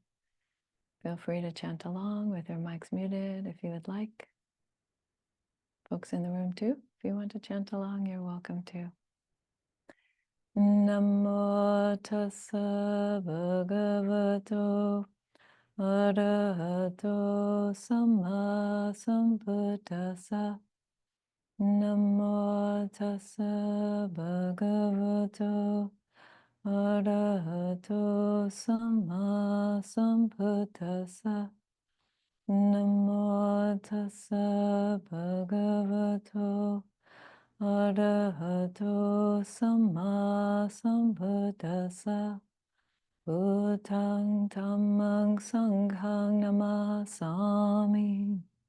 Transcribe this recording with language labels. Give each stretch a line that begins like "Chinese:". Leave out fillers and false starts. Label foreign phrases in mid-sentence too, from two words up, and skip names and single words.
English: Feel free to chant along with your mics muted if you would like. Folks in the room too, if you want to chant along, you're welcome to.
Pali: Namo tassa bhagavato arahato samma sambuddhassa. Namo tassa bhagavato arahato samma sambuddhassa. Namo tassa bhagavato arahato samma sambuddhassa. Buddhang dhammang sanghang namasami.